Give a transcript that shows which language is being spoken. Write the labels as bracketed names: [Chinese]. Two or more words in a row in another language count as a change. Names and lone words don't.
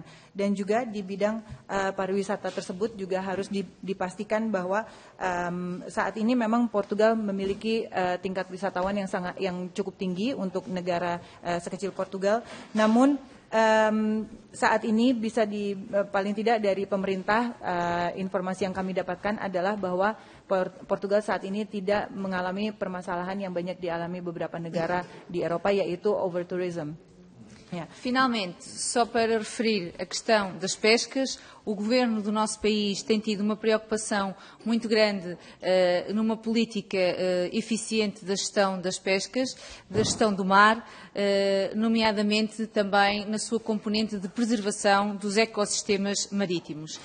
[Indonesian] Dan juga di bidang pariwisata tersebut juga harus dipastikan bahwa saat ini memang Portugal memiliki tingkat wisatawan yang cukup tinggi untuk negara sekecil Portugal. Namun saat ini bisa paling tidak dari pemerintah informasi yang kami dapatkan adalah bahwa Portugal saat ini tidak mengalami permasalahan yang banyak dialami beberapa negara di Eropa, yaitu over-tourism. [Portuguese] Finalmente, só para referir a questão das pescas, o Governo do nosso país tem tido uma preocupação muito grande numa política eficiente da gestão das pescas, da gestão do mar, nomeadamente também na sua componente de preservação dos ecossistemas marítimos.